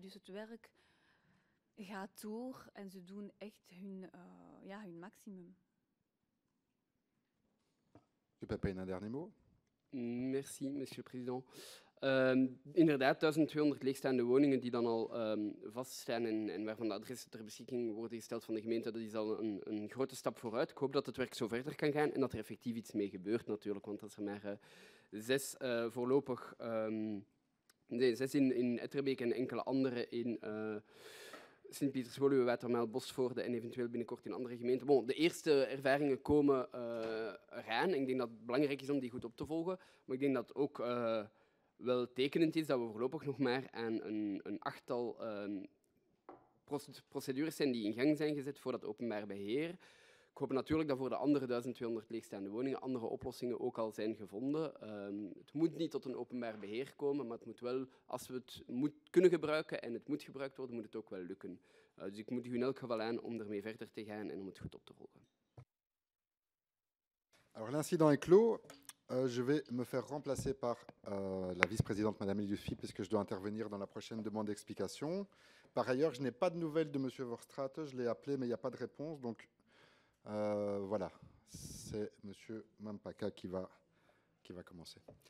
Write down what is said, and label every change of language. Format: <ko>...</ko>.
<nl>Dus het werk gaat door en ze doen echt hun maximum.</nl> <fr>Monsieur Pépin, un dernier mot? Merci, monsieur le président.</fr> <nl>Inderdaad, 1200 leegstaande woningen die dan al vaststaan en waarvan de adressen ter beschikking worden gesteld van de gemeente, dat is al een grote stap vooruit. Ik hoop dat het werk zo verder kan gaan en dat er effectief iets mee gebeurt natuurlijk, want als er maar 6 voorlopig... 6 in Etterbeek en enkele andere in Sint-Pieters-Woluwe, Watermael, Bosvoorde en eventueel binnenkort in andere gemeenten. Bon, de eerste ervaringen komen eraan. Ik denk dat het belangrijk is om die goed op te volgen, maar ik denk dat ook wel tekenend is dat we voorlopig nog maar aan een achttal procedures zijn die in gang zijn gezet voor dat openbaar beheer. Ik hoop natuurlijk dat voor de andere 1200 leegstaande woningen andere oplossingen ook al zijn gevonden. Het moet niet tot een openbaar beheer komen, maar het moet wel, als we het kunnen gebruiken en het moet gebruikt worden, moet het ook wel lukken. Dus ik moedig u in elk geval aan om ermee verder te gaan en om het goed op te volgen.</nl> <fr>Alors l'incident est clos. Je vais me faire remplacer par la vice-présidente Madame Eliusfi, puisque je dois intervenir dans la prochaine demande d'explication. Par ailleurs, je n'ai pas de nouvelles de Monsieur Verstraete. Je l'ai appelé, mais il n'y a pas de réponse. Donc voilà, c'est Monsieur Mampaka qui va commencer.</fr>